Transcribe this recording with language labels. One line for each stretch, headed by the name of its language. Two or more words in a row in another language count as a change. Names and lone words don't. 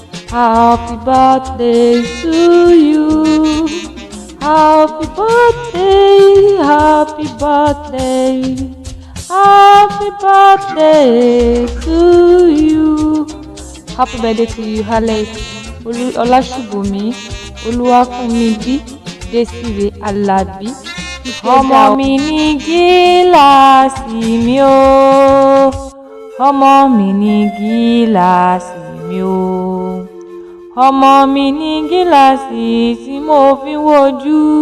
English: Happy birthday to you. Happy birthday, happy birthday, happy birthday to you. Happy birthday to you, Alex Olú-, Ọlásùbòmí, Olúwafúnmibí, Desire Alabi.
Yoruba: Ọmọ mi ní gíláàsì mi o. Ọmọ mi ní gíláàsì mi o. Ọmọ mi ní gíláàsì tí mo fi ń wojú.